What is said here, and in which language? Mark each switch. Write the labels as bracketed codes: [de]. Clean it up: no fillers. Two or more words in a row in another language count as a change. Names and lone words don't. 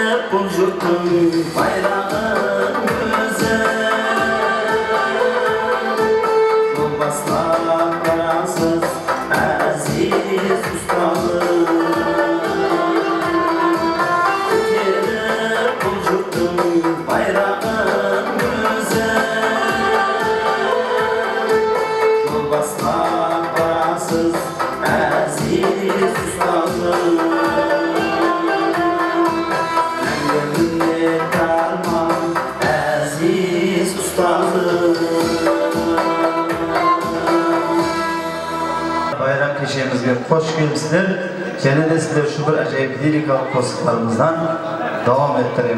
[kk] бұл жұрттың байрағын өзі жол бастап барасыз әзиз ұстазым көтеріп бұл жұрттың байрағын өзі жол бастап барасыз әзиз ұстазым [uz] Bayram kechemizga qo'sh kelibsizlar. Yana da sizlar shu bir ajoyib lirikalik qo'shiqlarimizdan davom ettiramiz.